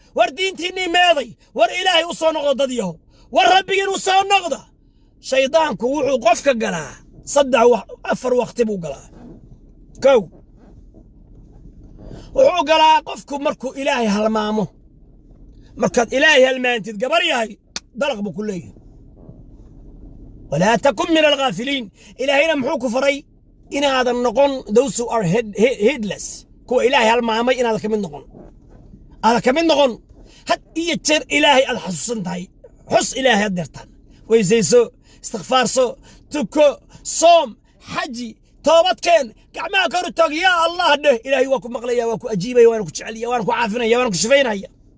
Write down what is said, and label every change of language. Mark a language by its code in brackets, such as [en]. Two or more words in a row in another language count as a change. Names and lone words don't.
[so] War diintiinnii meeday. War Ilaahay u soo noqdo dad yahow. War rabbigiin u soo noqda. Shaydaanku wuxuu qofka galaa saddex wa-, afar waqti buu galaa. Kow. Wuxuu galaa qofku markuu Ilaahay halmaamo. Markaad Ilaahay halmaantid, gabar yahay, dalaq buu ku leeyahay. [ar] "ولا تكن من الغافلين." [so] Ilaahayna muxuu ku faray? Inaadan noqon [en] those who are head-, he-, heedless. [so] Kuwa Ilaahay halmaamay inaadan ka mid noqon. Aadan ka mid noqon. Had iyo jeer Ilaahay aad xasuusan tahay. Xus Ilaahay had deertaan. Weysayso, istighfaarso, tuko, soom. Xaji, toobad keen, gacmaha kor u taag, [ar] يا الله [so] dheh. Ilaahay waa ku maqlaya, waa ku ajiibaya, waana ku jecelya, waana ku caafinaya, waana ku shifaynaya.